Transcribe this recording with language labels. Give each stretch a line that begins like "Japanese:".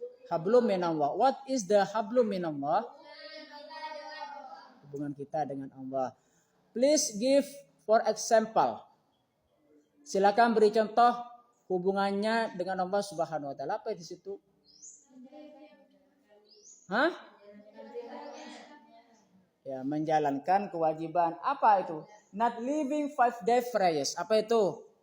English: Hablum minallah. What is the hablum minallah?
Indonesian: Hubungan kita dengan Allah.
English: Please give for example.
Indonesian: Silakan beri contoh hubungannya dengan Allah Subhanahu wa taala. Apa di situ? Ya, menjalankan kewajiban. Apa itu?
English: Not living 5-day prayers.
Indonesian: Apa itu?